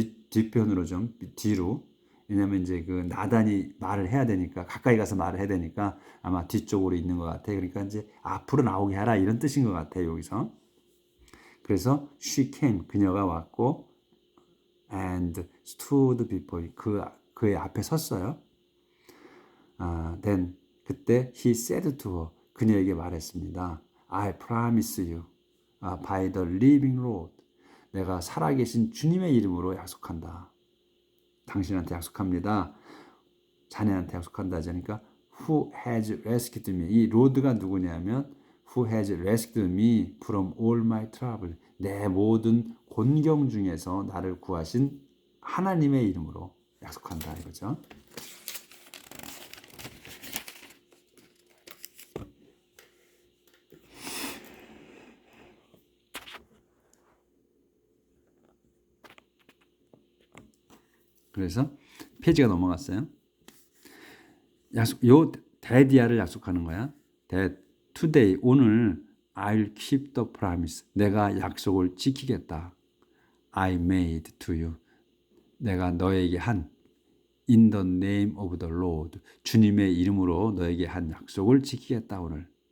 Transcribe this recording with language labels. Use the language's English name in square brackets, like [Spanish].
[Korean] 뒤편으로 좀 뒤로. 왜냐면 이제 그 나단이 말을 해야 되니까 가까이 가서 말을 해야 되니까 아마 뒤쪽으로 있는 것 같아요. 그러니까 이제 앞으로 나오게 하라 이런 뜻인 것 같아요. 여기서. 그래서 [English] she came [Korean] 그녀가 왔고 [English] and stood before [Korean] 그의 앞에 섰어요. [English] Then [Korean] 그때 [English] he said to her [Korean] 그녀에게 말했습니다. [English] I promise you by the living Lord [Korean] 내가 살아계신 주님의 이름으로 약속한다. 당신한테 약속합니다. 자네한테 약속한다. 그러니까 [English] who has rescued me [Korean] 이 로드가 누구냐면 [English] who has rescued me from all my trouble [Korean] 내 모든 곤경 중에서 나를 구하신 하나님의 이름으로 약속한다 이거죠. 그래서 페이지가 넘어갔어요. 요 데디아를 약속하는 거야. [English] That today [Korean] 오늘 [English] I'll keep the promise. [Korean] 내가 약속을 지키겠다. [English] I made to you. [Korean] 내가 너에게 한 [English] In the name of the Lord. [Korean] 주님의 이름으로 너에게 한 약속을 지키겠다 오늘.